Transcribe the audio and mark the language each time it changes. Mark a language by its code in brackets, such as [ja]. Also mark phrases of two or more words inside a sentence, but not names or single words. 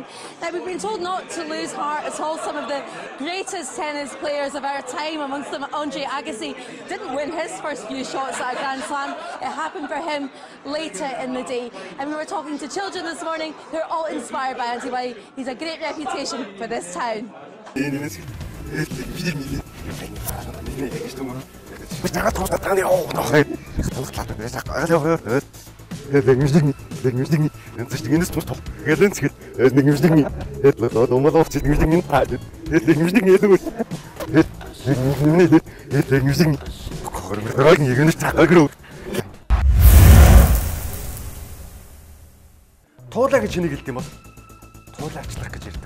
[en] Now we've been told not to lose heart at all. Some of the greatest tennis players of our time, amongst them Andre Agassi, didn't win his first few shots at a Grand Slam. It happened for him later in the day. And we were talking to children this morning who are all inspired by Andy Murray. He's a great reputation for this town. [mn] Туулаа гэж хэнийг хэлдэг юм бол туулаачлах гэж ярьдаг.